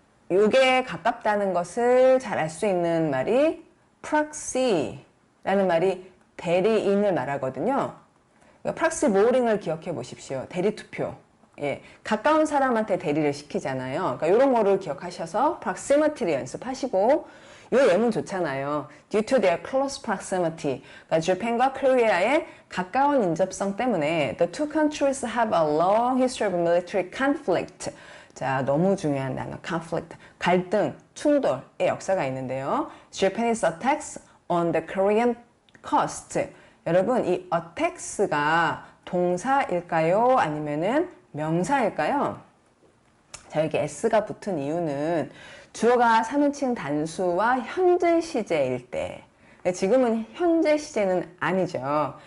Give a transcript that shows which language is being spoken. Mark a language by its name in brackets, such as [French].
[Korean] 요게 가깝다는 것을 잘 알 수 있는 말이 proxy라는 말이 대리인을 말하거든요. 프락시 모링을 기억해 보십시오. 대리투표. 예, 가까운 사람한테 대리를 시키잖아요. 그러니까 이런 거를 기억하셔서 proximity를 연습하시고 요 예문 좋잖아요. [English] Due to their close proximity. [Korean] 그러니까 Japan과 Korea의 가까운 인접성 때문에 [English] the two countries have a long history of military conflict. [Korean] 자, 너무 중요한 단어, conflict, 갈등, 충돌의 역사가 있는데요. [English] Japanese attacks on the Korean coast. [Korean] 여러분, 이 attacks가 동사일까요? 아니면은 명사일까요? 자, 여기 s가 붙은 이유는 주어가 3인칭 단수와 현재 시제일 때, 지금은 현재 시제는 아니죠.